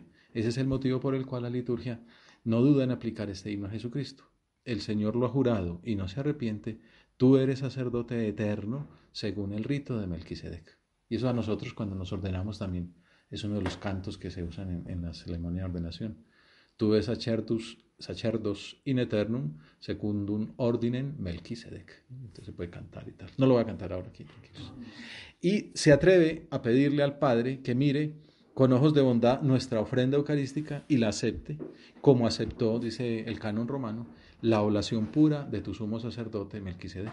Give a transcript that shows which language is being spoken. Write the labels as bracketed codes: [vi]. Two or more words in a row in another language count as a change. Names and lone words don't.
[es] Ese es el motivo por el cual la liturgia no duda en aplicar este himno a Jesucristo. El Señor lo ha jurado y no se arrepiente, tú eres sacerdote eterno según el rito de Melquisedec. Y eso a nosotros cuando nos ordenamos también Es uno de los cantos que se usan en la ceremonia de ordenación. [la] Tuve sacerdos in eternum secundum ordinem Melquisedec. [es] Entonces se puede cantar y tal. No lo voy a cantar ahora aquí, tranquilos. Y se atreve a pedirle al Padre que mire con ojos de bondad nuestra ofrenda eucarística y la acepte, como aceptó, dice el canon romano, la oblación pura de tu sumo sacerdote Melquisedec.